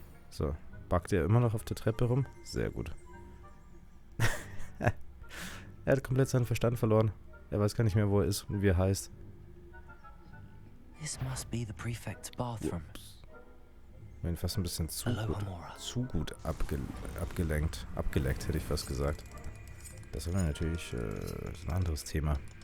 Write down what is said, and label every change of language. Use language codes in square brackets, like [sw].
[de] So. Backt er immer noch auf der Treppe rum? Sehr gut. Er hat komplett seinen Verstand verloren. Er weiß gar nicht mehr, wo er ist und wie er heißt. [en] This must be the prefect's bathroom. [de] Ich bin fast ein bisschen zu gut abgelenkt. Abgeleckt, hätte ich fast gesagt. Das wäre natürlich ein anderes Thema.